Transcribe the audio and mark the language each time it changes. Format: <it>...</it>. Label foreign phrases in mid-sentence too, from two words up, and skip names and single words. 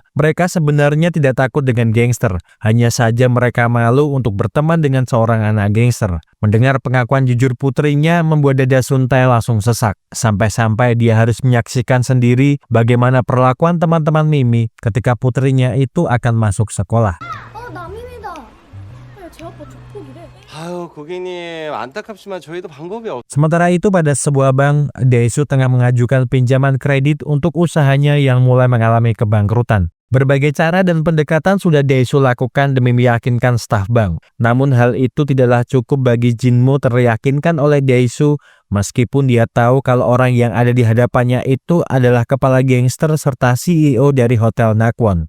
<id>Mereka sebenarnya tidak takut dengan gangster, hanya saja mereka malu untuk berteman dengan seorang anak gangster. Mendengar pengakuan jujur putrinya membuat dada Sun Tae langsung sesak, sampai-sampai dia harus menyaksikan sendiri bagaimana perlakuan teman-teman Mimi ketika putrinya itu akan masuk sekolah.</id> <ko>아유, 고객님, 안타깝지만 저희도 방법이 없...</ko> <id>Sementara itu pada sebuah bank, Dae-soo tengah mengajukan pinjaman kredit untuk usahanya yang mulai mengalami kebangkrutan. Berbagai cara dan pendekatan sudah Dae-soo lakukan demi meyakinkan staf bank. Namun hal itu tidaklah cukup bagi Jin-moo teryakinkan oleh Dae-soo, meskipun dia tahu kalau orang yang ada di hadapannya itu adalah kepala gangster serta CEO dari Hotel Nakwon.</id>